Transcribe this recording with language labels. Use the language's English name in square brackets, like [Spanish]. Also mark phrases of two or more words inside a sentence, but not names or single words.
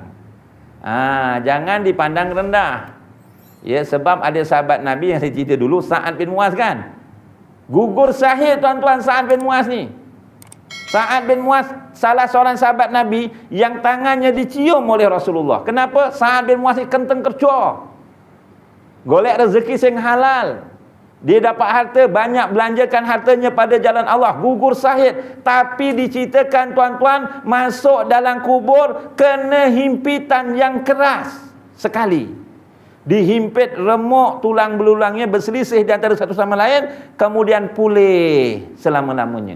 [Malay] Jangan dipandang rendah. Ya, sebab ada sahabat Nabi yang saya cerita dulu, Sa'ad bin Muaz kan. Gugur syahid tuan-tuan Sa'ad bin Muaz ni. Sa'ad bin Muaz salah seorang sahabat Nabi yang tangannya dicium oleh Rasulullah. Kenapa? Sa'ad bin Muaz ni kenteng kerja. [Javanese] Golek rezeki sing halal. [Malay] Dia dapat harta, banyak belanjakan hartanya pada jalan Allah, gugur syahid. Tapi diceritakan tuan-tuan, masuk dalam kubur kena himpitan yang keras sekali. Dihimpit remuk, tulang belulangnya berselisih di antara satu sama lain, kemudian pulih selama-lamanya.